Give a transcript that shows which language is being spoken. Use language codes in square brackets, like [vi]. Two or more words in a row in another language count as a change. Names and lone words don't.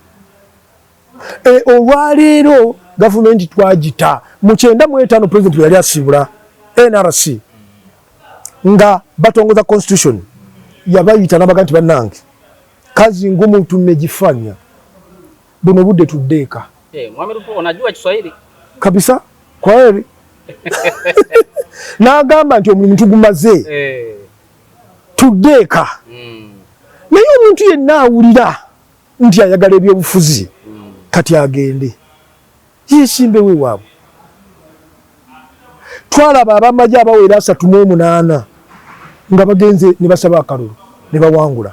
[lg] Olwaleero gavumenti twagita mu 95 president yali asibula NRC nga batongoza constitution yabayita n'abaga nti bannange [sw] kazi ngumu tumejifanya [lg] buno budde tuddeeka. [sw] Mwami Ruto unajua Kiswahili kabisa kwa heri. [lg] N'agamba nti omulimu tugumaze tuddeeka. Naye omuntu yenna awulira nti ayagala ebyobufuzi kati agende yesimbe weewaabwe. Twalaba abamagye abawera 38 nga bagenze ne basaba akalulu ne bawangula.